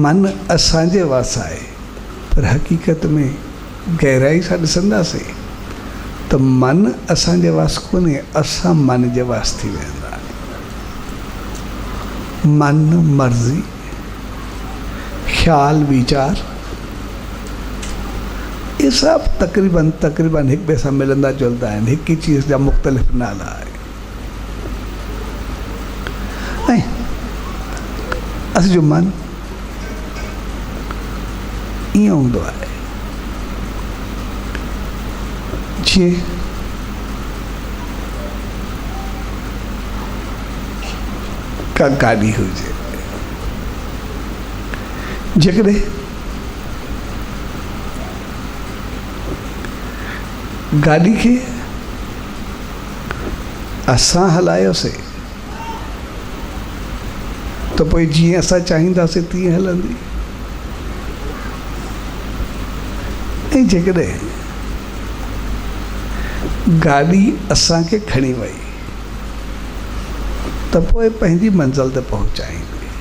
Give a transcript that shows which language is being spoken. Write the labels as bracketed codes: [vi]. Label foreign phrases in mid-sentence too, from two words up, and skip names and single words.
[sd] मन असांजे वस आहे, पर हक़ीक़त में गहराई सां ॾिसंदासीं त मन असांजे वस कोन्हे, असां मन जे वस थी वेंदा आहियूं। मन मर्ज़ी ख़्याल वीचार ये सब तकरीबन एक ॿिए सां मिलंदा जुलंदा आहिनि, हिक ही चीज़ जा मुख़्तलिफ़ नाला आहे। ऐं असांजो मन ईअं हूंदो आहे जीअं का गाॾी हुजे, जेकॾहिं गाड़ी के असां हलायोसीं तो पोइ जीअं असां चाहींदासीं तीअं हलंदी। ऐं जेकॾहिं गाॾी असांखे खणी वई त पोइ पंहिंजी मंज़िल ते पहुचाईंदी।